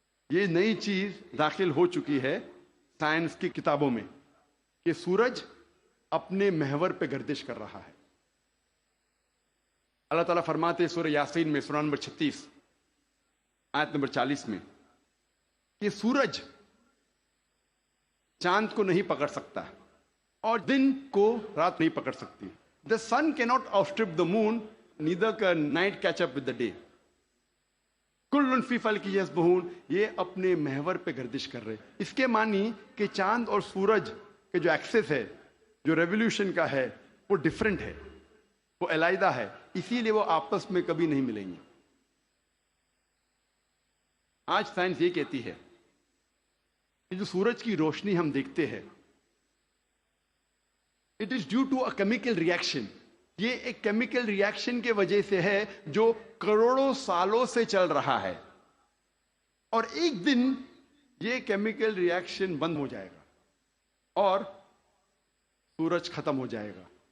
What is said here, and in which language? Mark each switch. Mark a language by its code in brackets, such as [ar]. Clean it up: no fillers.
[ur] یہ نئی چیز داخل ہو چکی ہے سائنس کی کتابوں میں کہ سورج اپنے محور پہ گردش کر رہا ہے. اللہ تعالیٰ فرماتے سورہ یاسین میں سورہ نمبر 36 آیت نمبر 40 میں کہ سورج چاند کو نہیں پکڑ سکتا اور دن کو رات نہیں پکڑ سکتی. [en] The sun cannot outstrip the moon, neither can night catch up with the day. [ar] کل فی فلک یسبحون، [ur] یہ اپنے محور پہ گردش کر رہے. اس کے معنی کہ چاند اور سورج کے جو ایکسس ہے، جو ریولیوشن کا ہے، وہ ڈیفرنٹ ہے، وہ علیحدہ ہے، اسی لیے وہ آپس میں کبھی نہیں ملیں گے. آج سائنس یہ کہتی ہے کہ جو سورج کی روشنی ہم دیکھتے ہیں [en] it is due to a chemical reaction, [ur] یہ ایک کیمیکل ریئیکشن کے وجہ سے ہے جو کروڑوں سالوں سے چل رہا ہے، اور ایک دن یہ کیمیکل ریئیکشن بند ہو جائے گا اور سورج ختم ہو جائے گا.